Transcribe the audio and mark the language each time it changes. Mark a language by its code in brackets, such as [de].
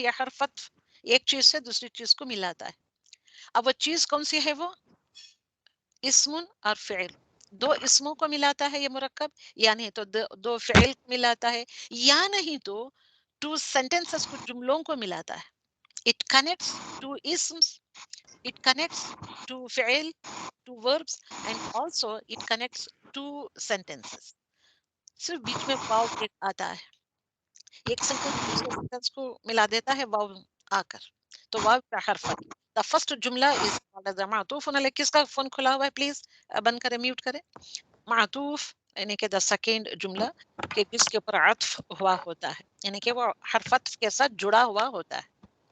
[ur] یا حرف عطف ایک چیز سے دوسری چیز کو ملاتا ہے. اب وہ چیز کون سی ہے؟ وہ اسم اور فعل. 2 اسموں کو ملاتا ہے یہ مرکب، یا نہیں تو 2 فعل کو ملاتا ہے، یا نہیں تو 2 sentences کو، جملوں کو ملاتا ہے. [en] It connects 2 isms, it connects 2 فعل، 2 verbs, and also it connects 2 sentences. [ur] صرف بیچ میں واو ایک آتا ہے، ایک سینٹینس دوسرے سینٹینس کو ملا دیتا ہے واو آ کر، تو واو کا حرف ہے. [en] the first [ur] جملہ از معطوف علیہ. کس کا فون کھلا ہوا ہے؟ پلیز بند کرے، میوٹ کرے. معطوف یعنی کہ دا سیکنڈ جملہ کہ جس کے اوپر عطف ہوا ہوتا ہے، یعنی کہ وہ حرف عطف کے ساتھ جڑا ہوا ہوتا ہے.